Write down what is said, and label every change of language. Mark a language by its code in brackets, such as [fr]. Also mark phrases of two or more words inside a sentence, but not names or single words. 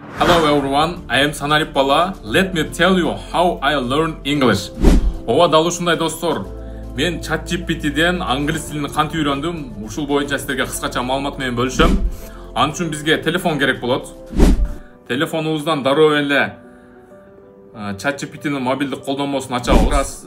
[en] Hello everyone, I am Sanarip Bala. Let me tell you how I learned English. [ky] Ооба дал ушундай достор. Мен ChatGPT'ден англис тилин кантип үйрөндүм. Ушул боюнча силерге кыскача маалымат менен бөлүшөм. Ал үчүн бизге телефон керек болот. Телефонубуздан дароо эле ChatGPT'нин мобилдик колдонмосун ачабыз.